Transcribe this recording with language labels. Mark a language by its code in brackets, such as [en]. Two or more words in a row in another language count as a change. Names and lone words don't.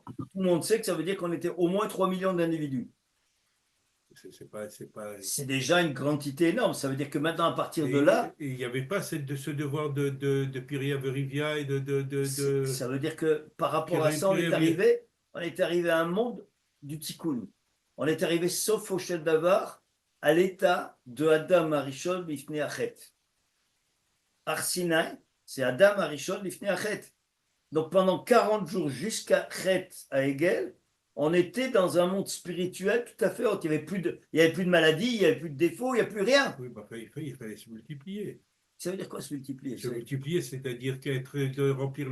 [fr] Tout le monde sait que ça veut dire qu'on était au moins 3 millions d'individus. C'est déjà une quantité énorme. Ça veut dire que maintenant, à partir de là... Il n'y avait pas ce devoir de [he] פריה ורביה [fr] et de... Ça veut dire que par rapport à ça, on est arrivé à un monde du tikkun. On est arrivé sauf au [he] של דבר [fr] à l'état de [he] אדם הראשון לפני החטא. Har Sinai, c'est אדם הראשון לפני החטא. [fr] Donc pendant 40 jours jusqu'à Chet à Hegel, on était dans un monde spirituel tout à fait autre. Il n'y avait plus de maladie, il n'y avait plus de défauts, il n'y a plus rien. Oui, bah, il fallait se multiplier. Ça veut dire quoi se multiplier? Se multiplier, c'est-à-dire de remplir